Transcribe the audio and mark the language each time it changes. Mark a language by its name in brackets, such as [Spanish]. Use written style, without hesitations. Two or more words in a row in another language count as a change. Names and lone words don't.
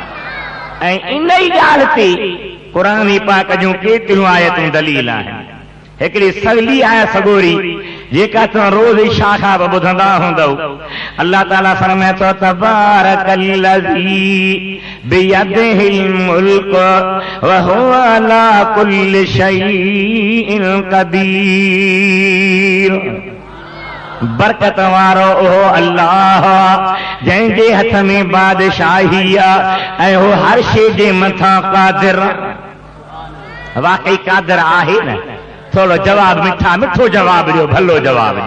[Sindhi] ऐं इन ई ॻाल्हि ते क़ुरान पाक जूं केतिरियूं आयतूं दलील आहिनि। हिकिड़ी सवली आहे सगोरी जेका तव्हां रोज़ इशा खां बि ॿुधंदा हूंदव। अल्लाह ताला फरमाए थो [Arabic] تبارك الذي بيده الملك وهو على كل شيء قدير. [Sindhi] बरकत वारो ओहो अल्लाह जंहिंजे हथ में बादशाही आहे ऐं हो हर शइ जे मथां कादिर। वाकई कादिर आहे न? थोरो जवाब मिठो जवाब ॾियो, भलो जवाब ॾियो।